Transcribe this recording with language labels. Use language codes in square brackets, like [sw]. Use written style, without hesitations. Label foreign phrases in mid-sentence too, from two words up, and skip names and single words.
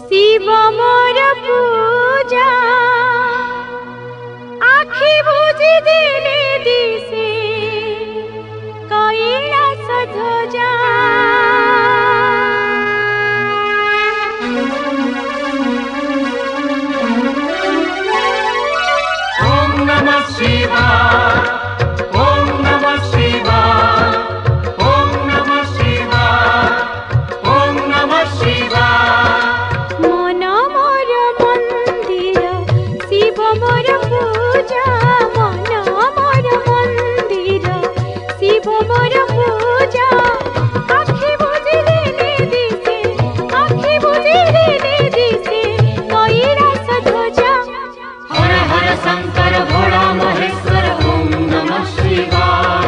[or] ଶିବ ମୋର ପୂଜା ଆଖି ବୁଜି ଦିଲେ ଦିଶେ କୈଳାସ ଧ୍ୱଜା। [hi] ओम नमः शिवाय, ओम नमः शिवाय, ओम नमः शिवाय, ओम नमः शिवाय। [or] ମନ ମୋର ମନ୍ଦିର ଶିବ ମୋର ପୂଜା, ମନ ମୋର ମନ୍ଦିର ଶିବ ମୋର ପୂଜା ଆଖି ବୁଜି ଦିଲେ ଦିଶେ, ଆଖି ବୁଜି ଦିଲେ ଦିଶେ କୈଳାସ ଧ୍ୱଜା। [hi] हर हर शंकर भोला महेश्वर ओम नमः शिवाय।